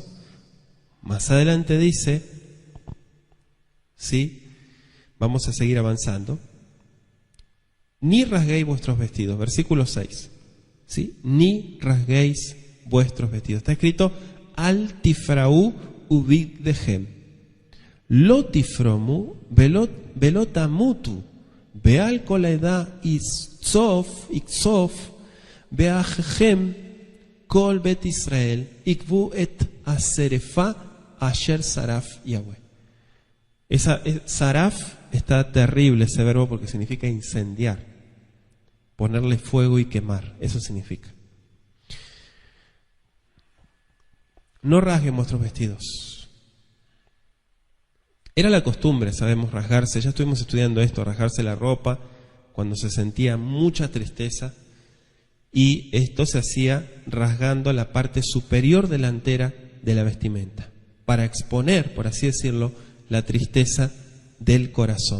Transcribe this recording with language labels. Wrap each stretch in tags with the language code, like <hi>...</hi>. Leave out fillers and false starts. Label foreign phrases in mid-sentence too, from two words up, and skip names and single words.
<es>Más adelante dice, ¿sí? Vamos a seguir avanzando. Ni rasguéis vuestros vestidos, versículo 6. ¿Sí? Ni rasguéis vuestros vestidos. Está escrito,</es> <he>אל תפרעו ובגדיכם. לא תפרמו ולא תמתו. ועל כל העדה יקצף ואחיכם כל בית ישראל יבכו את השרפה אשר שרף יהוה.</he> <es>Saraf está terrible ese verbo porque significa incendiar, ponerle fuego y quemar, eso significa. No rasguen vuestros vestidos. Era la costumbre, sabemos, rasgarse, ya estuvimos estudiando esto, rasgarse la ropa cuando se sentía mucha tristeza, y esto se hacía rasgando la parte superior delantera de la vestimenta, para exponer, por así decirlo, la tristeza del corazón.</es>